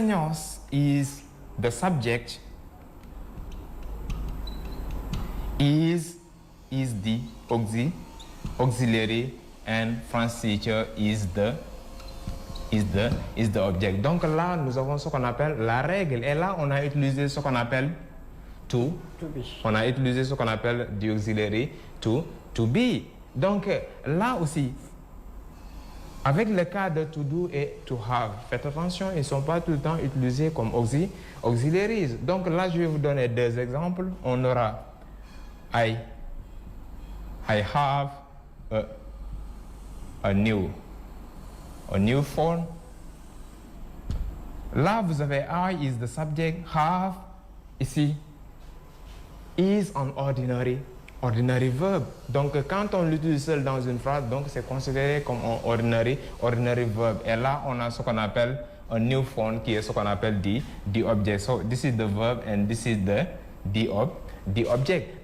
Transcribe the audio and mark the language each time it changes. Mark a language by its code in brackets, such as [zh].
[en] Nias is the subject, is the auxiliary, and French teacher is the object. [fr] Donc là, nous avons ce qu'on appelle la règle. Et là, on a utilisé ce qu'on appelle to be. On a utilisé ce qu'on appelle [en] the auxiliary to be. [fr] Donc là aussi, avec le cas de to do et to have, faites attention, ils ne sont pas tout le temps utilisés comme auxiliaries. Donc là, je vais vous donner deux exemples. On aura [en] I have a new phone. [fr] Là, vous avez [en] I is the subject, have, ici, is an ordinary verb. [fr] Donc, quand on l'utilise seul dans une phrase, donc c'est considéré comme un ordinary verb. Et là, on a ce qu'on appelle [en] a new phone, [fr] qui est ce qu'on appelle the object. [en] So, this is the verb and this is the object.